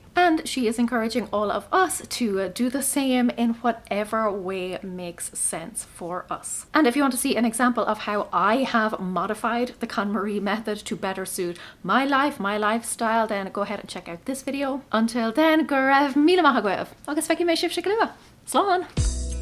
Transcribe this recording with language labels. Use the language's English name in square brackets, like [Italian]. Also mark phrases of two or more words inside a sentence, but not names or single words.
[English] And she is encouraging all of us to do the same in whatever way makes sense for us. And if you want to see an example of how I have modified the KonMari method to better suit my life, my lifestyle, then go ahead and check out this video. Until then, [Irish] go raibh míle maith agam. Agus feici mé sibh se go luath. Slán!